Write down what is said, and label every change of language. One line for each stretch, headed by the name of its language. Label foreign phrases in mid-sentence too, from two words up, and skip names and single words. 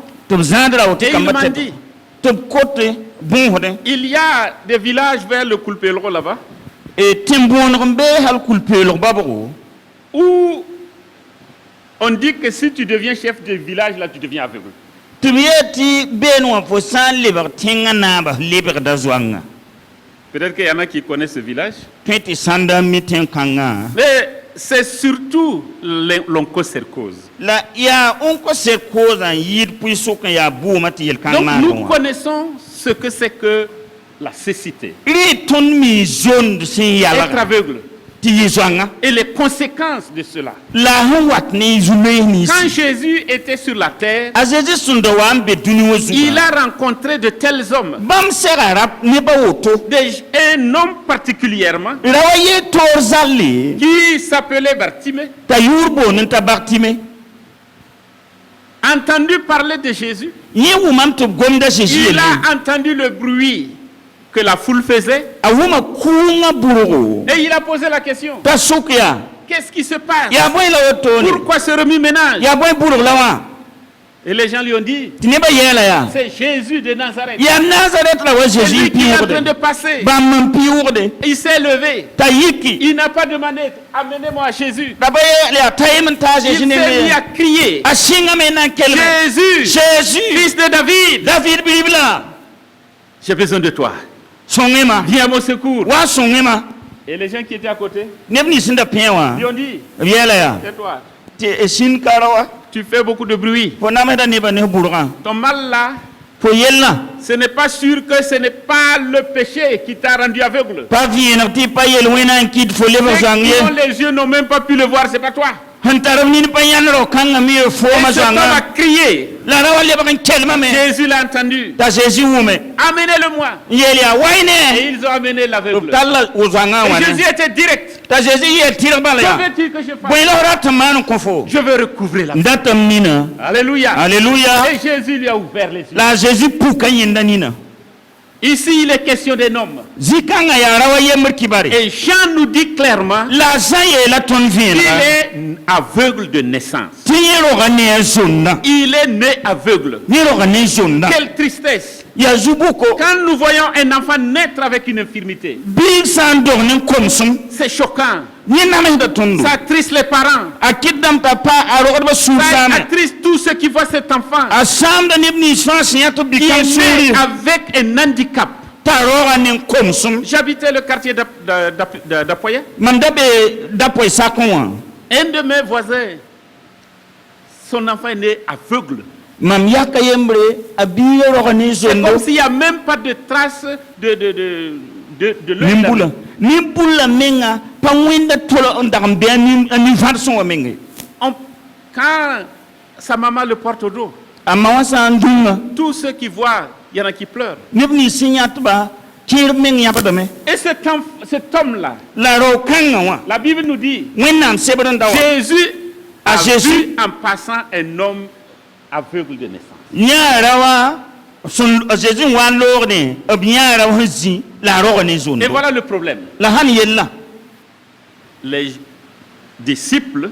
French: Et il m'a dit: il y a des villages vers le Kulpelro là-bas, où on dit que si tu deviens chef de village, là tu deviens aveugle.
Mossi: tɩ b yee tɩ been wã fo sã n lebg tẽngã naaba lebgda zoangã
French: Peut-être qu'il y en a qui connaissent ce village.
Mossi: tõe tɩ sãnda mi tẽn-kãngã
French: Mais c'est surtout l'onchocercose.
Mossi: la yaa onko-sɛd-koozã n yɩɩd pʋɩ-sʋk n yaa bʋʋmã tɩ yel-kãng
French: Donc
Mossi: maandẽ
French: nous
Mossi: wã
French: connaissons ce que c'est que la cécité,
Mossi: rɩ tõnd mi zond sẽn
French: être
Mossi: yalga
French: aveugle,
Mossi: tɩ yɩ zoangã
French: et les conséquences de cela.
Mossi: la sẽn wat ne zu-loees
French: Quand
Mossi: ninsi
French: Jésus était sur la terre,
Mossi: a Zezi sẽn da wa n be dũni wã
French: il
Mossi: zugã
French: a rencontré de tels hommes.
Mossi: bãmb sɛga rab nebã woto
French: Un homme particulièrement
Mossi: ra wa yee toor zalle
French: qui s'appelait Bartimée,
Mossi: t'a yʋʋr boond n ta Bartime
French: entendu parler de Jésus.
Mossi: yẽ wʋmame tɩ b gomda Zeezi
French: Il
Mossi: yelle
French: a entendu le bruit que la foule faisait
Mossi: a wʋma kʋʋngã burgo
French: et il a posé la question.
Mossi: t'a sʋk yaa
French: Qu'est-ce qui se passe?
Mossi: yaa bõe la wotone
French: Pourquoi ce remue-ménage?
Mossi: yaa bõe burg la wã
French: Et les gens lui ont dit,
Mossi: tɩ nebã yɛɛla yaa
French: c'est Jésus de Nazareth.
Mossi: yaa Nazaret la wa
French: C'est Zeezi lui qui est en train de
Mossi: pɩʋʋgde
French: passer.
Mossi: bãmb n pɩʋʋgde
French: Il s'est levé.
Mossi: t'a yiki
French: Il n'a pas demandé, amenez-moi à Jésus.
Mossi: la ba yɛɛl yaa t'a yem n taa
French: Il Zeezi s'est mis
Mossi: ne
French: à crier,
Mossi: a sɩngame na n kelme
French: Jésus, Jésus fils de David,
Mossi: David bilib la
French: j'ai besoin de toi.
Mossi: sõnge ma
French: Viens à mon secours.
Mossi: wa sõnge ma
French: Et les gens qui étaient à côté
Mossi: neb nins n da pẽ wã
French: lui ont dit,
Mossi: b yɛɛla yaa
French: tais-toi,
Mossi: tɩ sĩn kara wa
French: tu fais beaucoup de bruit.
Mossi: fo namsda nebã ne burgã
French: Ton mal là,
Mossi: fo yellã
French: ce n'est pas sûr que ce n'est pas le péché qui t'a rendu aveugle.
Mossi: pa vɩɩneg tɩ pa yel wẽna n kɩt fo lebg
French: Ceux
Mossi: zoang
French: qui
Mossi: ye
French: ont les yeux n'ont même pas pu le voir, c'est pas toi.
Mossi: sẽn tar b nin pa yãnd rao kãngã me
French: Et
Mossi: foomã
French: cet homme a
Mossi: zoangã
French: crié.
Mossi: la ra wa lebg n kelmame
French: Jésus l'a entendu.
Mossi: t'a Zeezi wʋme
French: Amenez-le-moi.
Mossi: n yeel yaa
French: Et
Mossi: waine
French: ils ont amené
Mossi: b
French: l'aveugle.
Mossi: tall la wo zoangã
French: Et
Mossi: wãne
French: Jésus était direct.
Mossi: t'a Zeezi yeel tɩrg bala
French: Que
Mossi: yaa
French: veux-tu que je fasse?
Mossi: bõe la f rat n maan n kõ fo
French: Je veux recouvrer la
Mossi: n dat m nina
French: Alléluia.
Mossi: alleluya
French: Et Jésus lui a ouvert les yeux.
Mossi: la a Zeezi puka yẽnda nina
French: Ici, il est question d'un homme.
Mossi: zĩ-kãngã yaa ra wa yembr kibare
French: Et Jean nous dit clairement
Mossi: la zã yeela tõnd
French: qu'il
Mossi: vẽenega
French: est aveugle de naissance.
Mossi: tɩ yẽ roga ne a zonda
French: Il est né aveugle.
Mossi: yẽ roga ne zonda
French: Quelle tristesse.
Mossi: yaa zu-buko
French: Quand nous voyons un enfant naître avec une infirmité,
Mossi: biig sã n dog ne n komsem
French: c'est choquant.
Mossi: yẽ namsda tõndo
French: Ça attriste les parents.
Mossi: a kɩtdame t'a pa a rogdbã sũur
French: Ça
Mossi: saame
French: attriste tous ceux qui voient cet enfant
Mossi: a saamda neb nins fãa sẽn yã tɩ b
French: qui
Mossi: bɩ-kãng
French: est
Mossi: sũuri
French: né avec un handicap.
Mossi: t'a roga ne n komsem
French: J'habitais le quartier d'Apoya.
Mossi: mam da be dapoe sakẽ wã
French: Un de mes voisins, son enfant est né aveugle.
Mossi: mam yaka yembre a biig roga ne
French: C'est
Mossi: zondo
French: comme s'il n'y a même pas de trace de l'œil
Mossi: nimbula
French: d'aveugle.
Mossi: nimbula menga pa wẽnda tola n dag n be a nin-vãrsẽ wã menge
French: Quand sa maman le porte au dos,
Mossi: a ma wã sã n dũnga
French: tous ceux qui voient, il y en a qui pleurent.
Mossi: neb nins sẽn yãtba kẽer meng yãbdame
French: Et cet homme-là,
Mossi: la rao kãngã wã
French: la Bible nous dit,
Mossi: wẽnnaam sebd n da wa
French: Jésus a Jésus. vu en passant un homme aveugle de naissance.
Mossi: yãara wa a Zeezi n wa n loogdẽ b yãara wa sẽn zĩ la a roga ne
French: Et
Mossi: zondo
French: voilà le problème.
Mossi: la sãn yella
French: Les disciples